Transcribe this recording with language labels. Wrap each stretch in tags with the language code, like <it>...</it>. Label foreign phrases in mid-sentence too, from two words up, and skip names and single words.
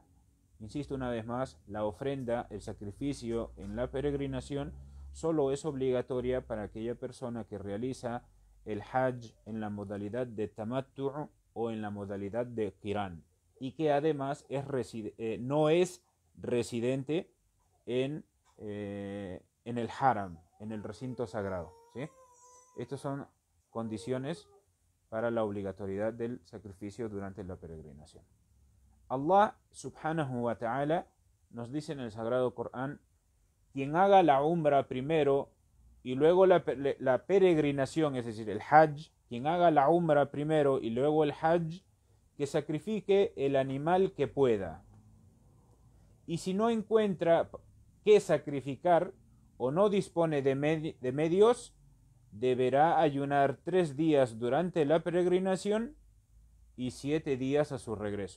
<es>Insisto una vez más, la ofrenda, el sacrificio en la peregrinación solo es obligatoria para aquella persona que realiza el Hajj en la modalidad de Tamattu' o en la modalidad de Qiran, y que además no es residente en el Haram, en el recinto sagrado, ¿sí? Estas son condiciones para la obligatoriedad del sacrificio durante la peregrinación.</es> <ar>الله سبحانه وتعالى</ar> <es>nos dice en el Sagrado Corán: quien haga la umra primero y luego la peregrinación, es decir, el Hajj, quien haga la umra primero y luego el Hajj, que sacrifique el animal que pueda. Y si no encuentra qué sacrificar o no dispone de medios, deberá ayunar 3 días durante la peregrinación y 7 días a su regreso.</es>